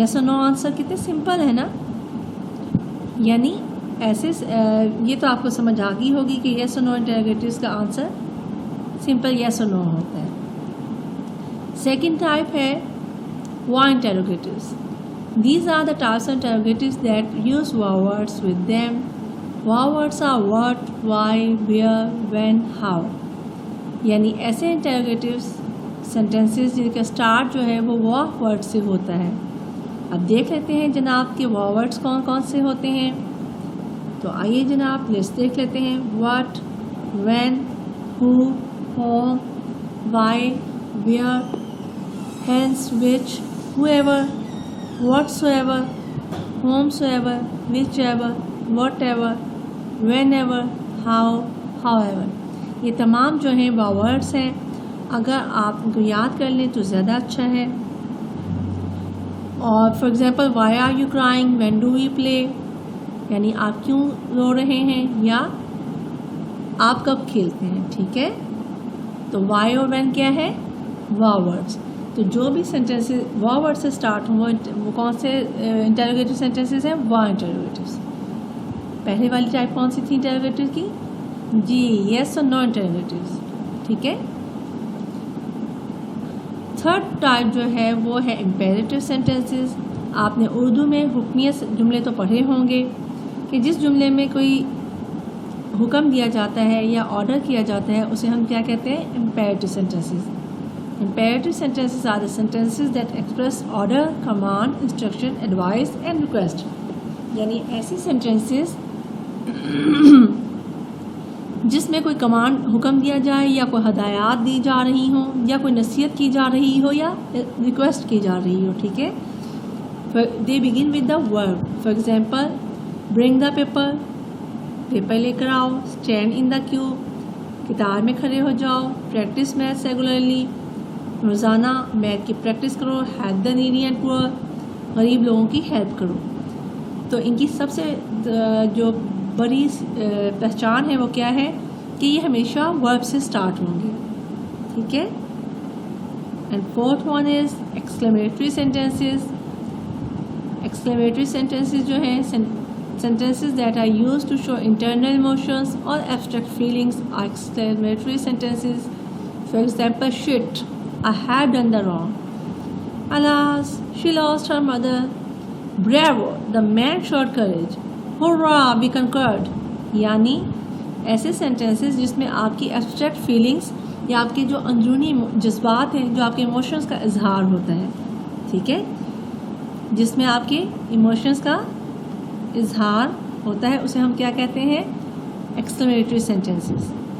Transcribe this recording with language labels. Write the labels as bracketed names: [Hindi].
[Urdu] یس اور نو آنسر کتنے سمپل ہے نا. یعنی ایسے یہ تو آپ کو سمجھ آ گئی ہوگی کہ یس اور نو انٹیروگیٹوز کا آنسر سمپل یس اور نو ہوتا ہے. [English] Second type ہے why interrogatives. These are the types of interrogatives that use wow words with them. Wow words are what, why, where, when, how. [Urdu] یعنی ایسے interrogatives sentences جن کا start جو ہے وہ wow word سے ہوتا ہے. اب دیکھ لیتے ہیں جناب کہ wow words کون کون سے ہوتے ہیں. تو آئیے جناب لسٹ دیکھ لیتے ہیں. [English] what, when, who, whom, why, where, hence, which, whoever, whatsoever, whomsoever, whichever, whatever, whenever, how, however. [Urdu] یہ تمام جو ہیں وہ ورڈس ہیں. اگر آپ ان کو یاد کر لیں تو زیادہ اچھا ہے. اور for example, [English] why are you crying, when do you play, [Urdu] یعنی آپ کیوں رو رہے ہیں یا آپ کب کھیلتے ہیں. ٹھیک ہے. تو وائی اور وین کیا ہے, وا ورڈس. تو جو بھی سینٹینسز وا ورڈ سے اسٹارٹ ہوں وہ کون سے انٹیروگیٹو سینٹینسز ہیں, وا انٹیروگیٹوز. پہلے والی ٹائپ کون سی تھی انٹیروگیٹو کی, جی یس اور نو انٹیروگیٹوز. ٹھیک ہے. تھرڈ ٹائپ جو ہے وہ ہے امپیریٹو سینٹینسز. آپ نے اردو میں حکمیہ جملے تو پڑھے ہوں گے کہ جس جملے میں کوئی حکم دیا جاتا ہے یا آرڈر کیا جاتا ہے اسے ہم کیا کہتے ہیں, imperative sentences. [English] Imperative sentences are the sentences that express order, command, instruction, advice and request. [Urdu] یعنی ایسی sentences جس میں کوئی کمانڈ حکم دیا جائے یا کوئی ہدایات دی جا رہی ہوں یا کوئی نصیحت کی جا رہی ہو یا ریکویسٹ کی جا رہی ہو. ٹھیک ہے. [English] They begin with the verb. For example, bring the paper, [Urdu] paper لے کر آؤ. [English] Stand in the queue, [Urdu] قطار میں کھڑے ہو جاؤ. [English] Practice math regularly, [Urdu] روزانہ میتھ کی پریکٹس کرو. [English] help the needy and poor, [Urdu] غریب لوگوں کی ہیلپ کرو. تو ان کی سب سے جو بڑی پہچان ہے وہ کیا ہے کہ یہ ہمیشہ ورب سے اسٹارٹ ہوں گے. ٹھیک ہے. [English] And fourth one is exclamatory sentences. Exclamatory sentences جو ہیں sentences that are used to show internal emotions or abstract feelings are exclamatory sentences. For example, shit, I have done the wrong. Alas, she lost her mother. Bravo, the man showed courage. Hurrah, we conquered. [Urdu] یعنی ایسے sentences جس میں آپ کی abstract feelings یا آپ کے جو اندرونی جذبات ہیں، جو آپ کے ایموشنس کا اظہار ہوتا ہے، ٹھیک ہے، جس میں آپ کے ایموشنس کا اظہار ہوتا ہے، اسے ہم کیا کہتے ہیں؟ ایکسکلیمیٹری سینٹینسز.